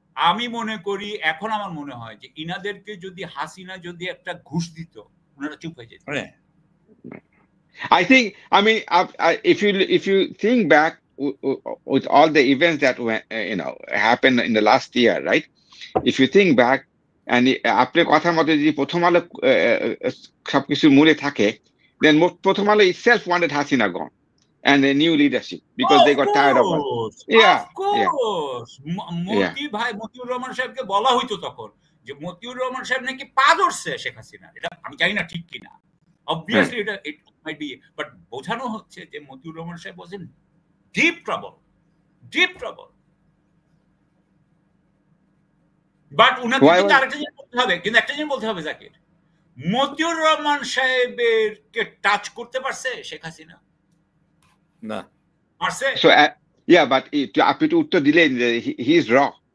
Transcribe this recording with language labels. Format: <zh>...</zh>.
<bn>আমি মনে করি এখন আমার মনে হয় যে ইনাদেরকে যদি হাসিনা যদি একটা ঘুষ দিত ওনারা চুপ হয়ে যেত।</bn> <en>I think, I mean, if you think back with all the events that went, happened in the last year, right? If you think back, and</en> <bn>আপনার কথার মধ্যে যদি প্রথম আলো সবকিছু মূলে থাকে,</bn> <en>then Prothom Alo itself wanted Hasina gone and a new leadership because they got tired of her. Yeah, of course.</en> <bn>Motiur Rahman সাহেবকে বলা হইতো তখন যে মতিউর রহমান সাহেব নাকি পা ধরছে শেখ হাসিনা। এটা আমি জানি না ঠিক কিনা, obviously এটা</bn> <en>it might be, but</en> <bn>বোঝানো হচ্ছে যে মতিউর রহমান সাহেব</bn> <en>was in deep trouble.</en> <bn>But উনাকে কিন্তু আরেকটা জিনিস বলতে হবে, কিন্তু একটা জিনিস বলতে হবে জাকির, মতিউর রহমান সাহেবের কে টাচ করতে পারছে শেখ হাসিনা? না পারছে।</bn> <en>So yeah, but</en> <bn>আপনি তো উত্তর দিলেন</bn> <en>he is raw.</en>